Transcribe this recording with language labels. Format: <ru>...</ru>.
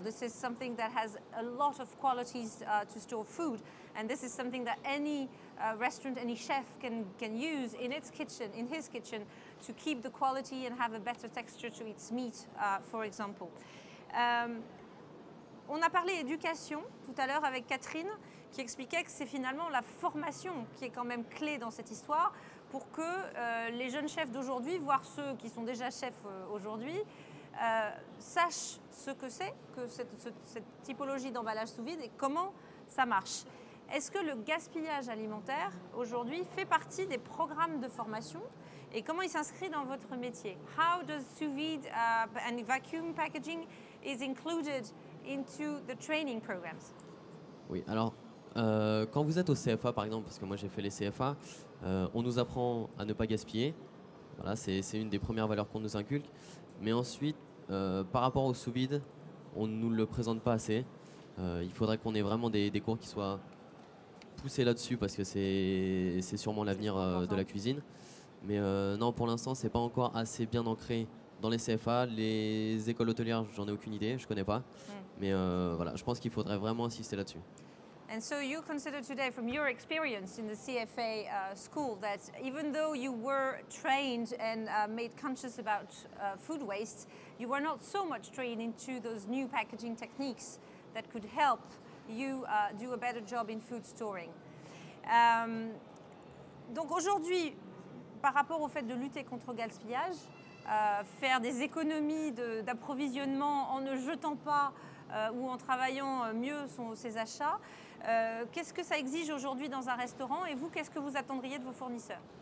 <en>This is something that has a lot of qualities to store food, and this is something that any restaurant, any chef can use in his kitchen, to keep the quality and have a better texture to its meat, for example.</en> <fr>On a parlé éducation tout à l'heure avec Catherine, qui expliquait que c'est finalement la formation qui est quand même clé dans cette histoire, pour que les jeunes chefs d'aujourd'hui, voire ceux qui sont déjà chefs aujourd'hui, sachent ce que c'est que cette typologie d'emballage sous vide et comment ça marche. Est-ce que le gaspillage alimentaire aujourd'hui fait partie des programmes de formation et comment il s'inscrit dans votre métier?</fr> <en>How does sous vide and vacuum packaging is included into the training programs?</en> <fr>Oui, alors quand vous êtes au CFA par exemple, parce que moi j'ai fait les CFA, on nous apprend à ne pas gaspiller. Voilà, c'est une des premières valeurs qu'on nous inculque. Mais ensuite, par rapport au sous-vide, on ne nous le présente pas assez. Il faudrait qu'on ait vraiment des cours qui soient poussés là-dessus, parce que c'est sûrement l'avenir de la cuisine. Mais non, pour l'instant, c'est pas encore assez bien ancré dans les CFA. Les écoles hôtelières, j'en ai aucune idée, je connais pas. Mais voilà, je pense qu'il faudrait vraiment insister là-dessus.</fr> <en>And so you consider today, from your experience in the CFA school, that even though you were trained and made conscious about food waste, you were not so much trained into those new packaging techniques that could help you do a better job in food storing.</en> <fr>Donc aujourd'hui, par rapport au fait de lutter contre le gaspillage, faire des économies d'approvisionnement en ne jetant pas ou en travaillant mieux ses achats. Qu'est-ce que ça exige aujourd'hui dans un restaurant et vous, qu'est-ce que vous attendriez de vos fournisseurs?</fr>